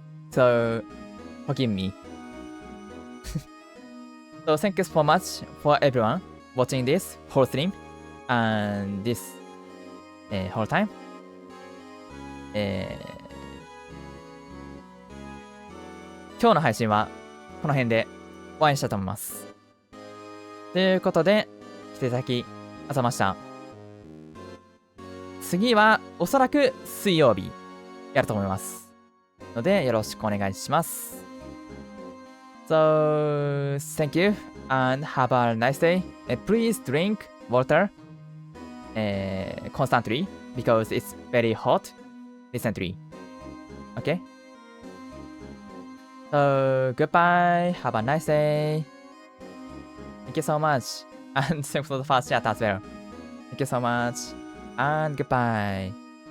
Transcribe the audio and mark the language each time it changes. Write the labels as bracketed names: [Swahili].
[English] So forgive me. So thank you so much for everyone watching this whole stream and this whole time. [Japanese] 今日の配信はこの辺で終わりにしたいと思います。ということで、来ていただき、ありがとうございました。次はおそらく水曜日やると思います。ので、よろしくお願いします。 [English] So, thank you and have a nice day. Please drink water constantly because it's very hot recently. Okay? So, goodbye. Have a nice day. Thank you so much. And thanks for the first chat as well. Thank you so much. And goodbye.